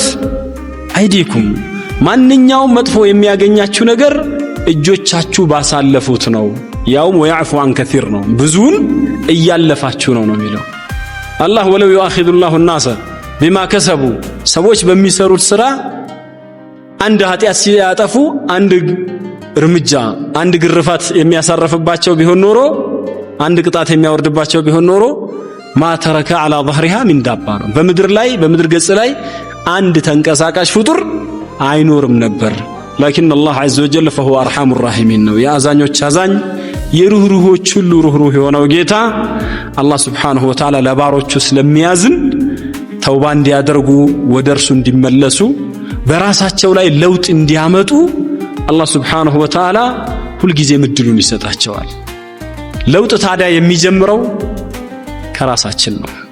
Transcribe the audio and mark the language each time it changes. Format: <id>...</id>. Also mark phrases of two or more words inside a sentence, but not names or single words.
<am>አይዲኩም። ማንኛውም መጥፎ የሚያገኛችሁ ነገር እጆቻችሁ ባሳለፉት ነው። ያውም</am> <ar>ويعفو عن كثير</ar> <am>ነው፣ ብዙን እያለፋችሁ ነው የሚለው አላህ።</am> <ar>ولو يؤاخذ الله</ar> <am>الناس</am> <ar>بما كسبوا</ar> <am>ሰዎች በሚሰሩት ስራ አንድ ኃጢአት ሲያጠፉ አንድ እርምጃ አንድ ግርፋት የሚያሳርፍባቸው ቢሆን ኖሮ አንድ ቅጣት የሚያወርድባቸው ቢሆን ኖሮ</am> <ar>ما ترك على ظهرها من دابة</ar> <am>ነው። በምድር ገጽ ላይ አንድ ተንቀሳቃሽ ፍጡር አይኖርም ነበር። ላኪን አላህ</am> <ar>عز وجل فهو ارحم الراحمين</ar> <am>ነው። የአዛኞች አዛኝ የሩህሩሆች ሁሉ ሩህሩህ የሆነው ጌታ አላህ</am> <ar>سبحانه وتعالى</ar> <am>ለባሮቹ ስለሚያዝን ተውባ እንዲያደርጉ ወደ እርሱ እንዲመለሱ በራሳቸው ላይ ለውጥ እንዲያመጡ አላህ</am> <ar>سبحانه وتعالى</ar> <am>ሁልጊዜ እድሉን ይሰጣቸዋል። ለውጥ ታዲያ የሚጀምረው ከራሳችን ነው።</am>